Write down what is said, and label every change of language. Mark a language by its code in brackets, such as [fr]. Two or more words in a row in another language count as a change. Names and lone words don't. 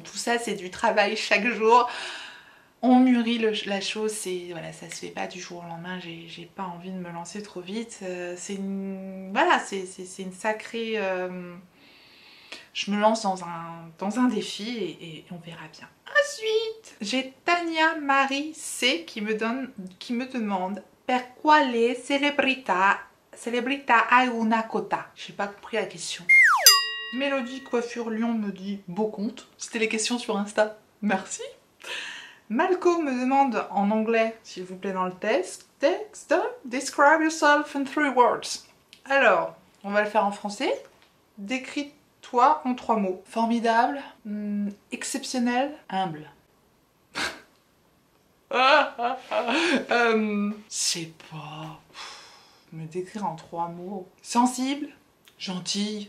[fr] Tout ça, c'est du travail chaque jour. On mûrit la chose, voilà, ça se fait pas du jour au lendemain. J'ai pas envie de me lancer trop vite. C'est une sacrée. Je me lance dans un défi et on verra bien. Ensuite, j'ai Tania Marie C qui me demande [it] per quale celebrità hai una quota. [fr] J'ai pas compris la question. Mélodie Coiffure Lyon me dit beau compte. C'était les questions sur Insta. Merci. Malco me demande en anglais, s'il vous plaît, dans le texte, [en] describe yourself in 3 words. [fr] Alors, on va le faire en français. Décris-toi en 3 mots. Formidable, exceptionnel, humble. Je sais pas. Me décrire en 3 mots. Sensible, gentille.